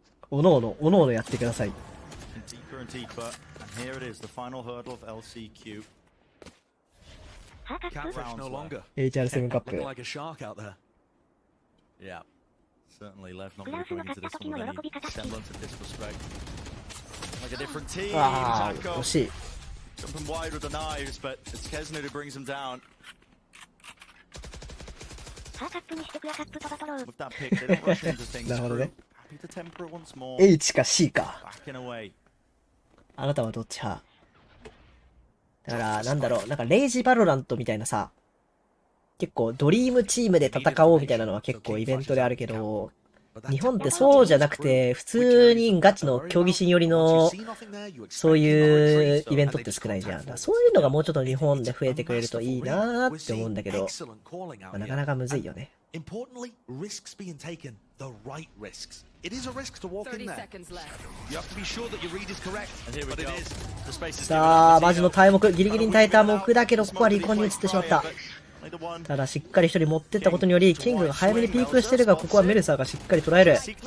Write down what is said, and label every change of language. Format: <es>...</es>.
<ja>おのおのやってください。</ja> <en>Deeper and deeper. And here it is, the final hurdle of LCQ. Catfish no longer.</en> <ja>HR7 カップ。</ja> <en>Looking like a shark out there. Yeah. Certainly Lev not really going into this one with any semblance of disrespect. Like a different team. ああ、 Taco</en> <ja>惜しい。</ja> <en>jumping wide with the knives, but it's Kesnu who brings him down. With that pick, they don't rush into things.</en> <ja>なるほどね。</ja> <en>Happy to temper it once more.</en> <ja>H か C か。</ja> <en>Backing away.</en> <ja>あなたはどっち派？だから、なんだろう、なんかレイジバロラントみたいなさ、結構ドリームチームで戦おうみたいなのは結構イベントであるけど、日本ってそうじゃなくて、普通にガチの競技心寄りの、そういうイベントって少ないじゃん。だからそういうのがもうちょっと日本で増えてくれるといいなーって思うんだけど、まあなかなかむずいよね。</ja> <en>Importantly, risks being taken, the right risks. It is a risk to walk in there. seconds left. You have to be sure that your read is correct, but it is. The space is</en> <ja>さあ、マジの耐目、ギリギリに耐えた目だけど、ここはリコンに移ってしまった。ただしっかり一人持ってったことにより、キングが早めにピークしてるが、ここはメルサーがしっかり捉える。</ja>